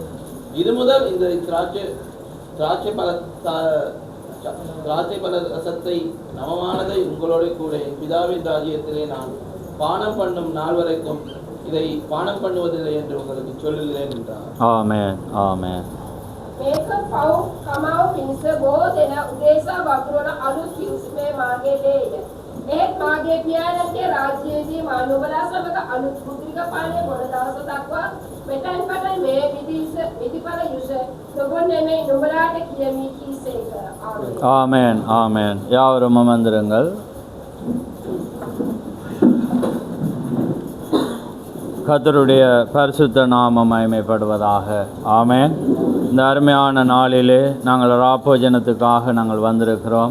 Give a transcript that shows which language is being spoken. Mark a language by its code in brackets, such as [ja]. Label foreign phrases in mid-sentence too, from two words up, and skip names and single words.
[ta] இது முதல் இந்த திராட்சை பல ரசத்தை நவமானதை உங்களோட கூட என் பிதாவின் ராஜ்யத்திலே நான் பானம் பண்ணும் நாள் வரைக்கும் இதை பானம் பண்ணுவதில்லை என்று உங்களுக்கு சொல்லுகிறேன் என்றார். ஆமென், ஆமென். [si] මේක පව් කමාව පිණිස බොහෝ දෙනා උදේසා වපුරන අලුත් කිව්ස්මේ මාගේ දෙය. ඒත් මාගේ පියාණන්ගේ රාජ්‍යයේදී මා නුඹලා සමග අලුත් පුත්‍රික පානේ බොන දවස දක්වා මෙතෙන් පටන් මේ විදිපල යුෂ නොබොන්නේ මේ නුඹලාට කියමි කීසේක. ආමේන්, [ta] ஆமென், ஆமென். யாவரும் அமர்ந்திருங்கள். கர்த்தருடைய பரிசுத்த நாமம் மகிமைப்படுவதாக. ஆமென். இந்த அருமையான நாளிலே நாங்கள் ராப்போஜனத்துக்காக நாங்கள் வந்திருக்கிறோம்.